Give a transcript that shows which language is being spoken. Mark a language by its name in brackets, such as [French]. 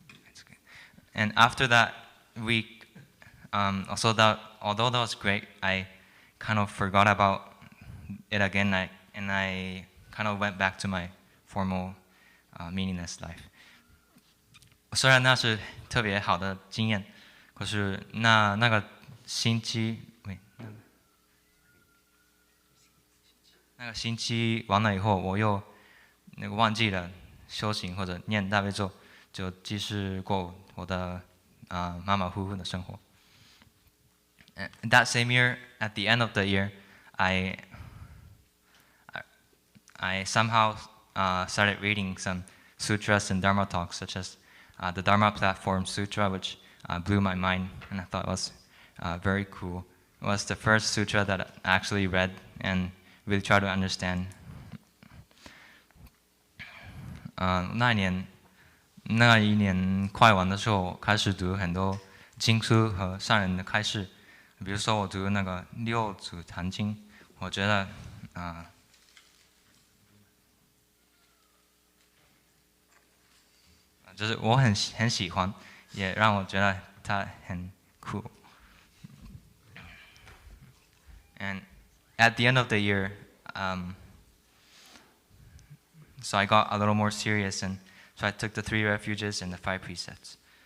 [English] It's okay. And after that week, although that was great, I kind of forgot about it again, and I kind of went back to my formal, meaningless life. [Chinese] 虽然那是特别好的经验，可是那个星期，那个星期完了以后，我又忘记了修行或者念大悲咒，就继续过我的马马虎虎的生活。 [English] And that same year, at the end of the year, I somehow started reading some sutras and Dharma talks, such as the Dharma Platform Sutra, which blew my mind, and I thought was very cool. It was the first sutra that I actually read and really tried to understand. [Chinese] 那一年快完的时候，开始读很多经书和上人的开示，比如说我读那个六祖坛经，我觉得就是我很喜欢，也让我觉得它很酷。 [English] And at the end of the year, so I got a little more serious, and so I took the 3 refuges and the 5 precepts.